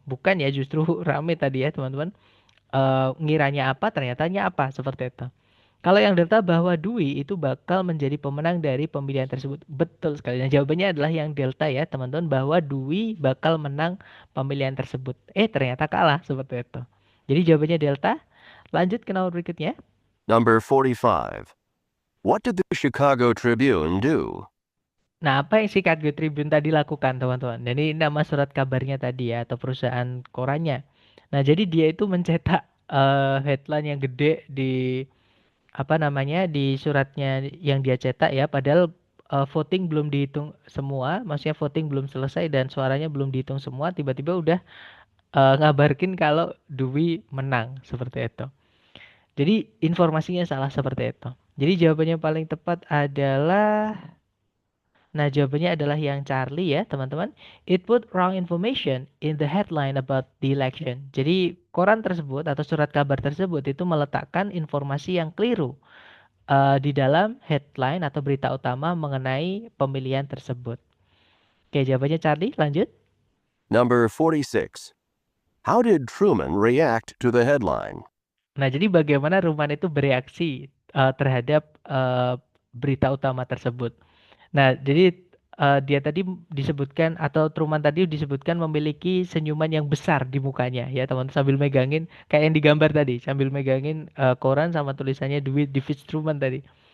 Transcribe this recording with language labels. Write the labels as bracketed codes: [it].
[id] Bukan ya, justru rame tadi ya, teman-teman. Ngiranya apa, ternyatanya apa, seperti itu. Kalau yang delta bahwa Dewey itu bakal menjadi pemenang dari pemilihan tersebut. Betul sekali. Nah, jawabannya adalah yang delta ya, teman-teman, bahwa Dewey bakal menang pemilihan tersebut. Ternyata kalah, seperti itu. Jadi jawabannya delta. Lanjut ke nomor berikutnya. [en] Number 45. What did the Chicago Tribune do? [id] Nah, apa yang Chicago Tribune tadi lakukan, teman-teman? Jadi nama surat kabarnya tadi ya, atau perusahaan korannya. Nah, jadi dia itu mencetak headline yang gede di apa namanya di suratnya yang dia cetak ya, padahal voting belum dihitung semua, maksudnya voting belum selesai dan suaranya belum dihitung semua, tiba-tiba udah ngabarkin kalau Dwi menang seperti itu. Jadi informasinya salah seperti itu. Jadi jawabannya paling tepat adalah, nah jawabannya adalah yang Charlie ya teman-teman. [en] It put wrong information in the headline about the election. [id] Jadi koran tersebut atau surat kabar tersebut itu meletakkan informasi yang keliru di dalam headline atau berita utama mengenai pemilihan tersebut. Oke, jawabannya Charlie, lanjut. [en] Number 46. How did Truman react to the headline? [id] Nah, jadi bagaimana Ruman itu bereaksi terhadap berita utama tersebut. Nah, jadi dia tadi disebutkan atau Truman tadi disebutkan memiliki senyuman yang besar di mukanya ya teman, sambil megangin kayak yang digambar tadi, sambil megangin koran sama tulisannya [en] Duit Defeats Truman [id] tadi.